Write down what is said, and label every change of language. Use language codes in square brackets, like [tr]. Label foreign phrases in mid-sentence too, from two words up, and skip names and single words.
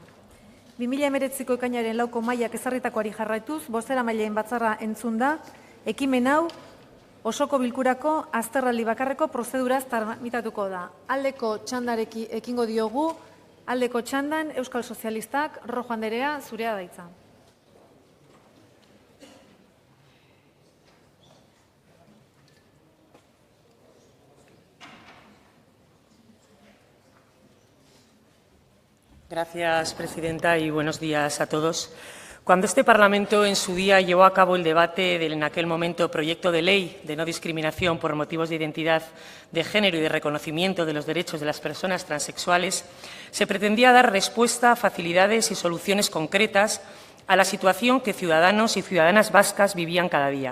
[eu] 2019ko ekainaren 4ko mahaiak ezarritakoari jarraituz, bozeramaileen batzarra entzun da, ekimen hau osoko bilkurako azterraldi bakarreko prozeduraz tramitatuko da. Aldeko txandareki ekingo diogu, aldeko txandan Euskal Sozialistak, Rojo Anderea, zurea da hitza. [es] Gracias, presidenta, y buenos días a todos. Cuando este Parlamento en su día llevó a cabo el debate del en aquel momento proyecto de ley de no discriminación por motivos de identidad de género y de reconocimiento de los derechos de las personas transexuales, se pretendía dar respuesta, facilidades y soluciones concretas a la situación que ciudadanos y ciudadanas vascas vivían cada día.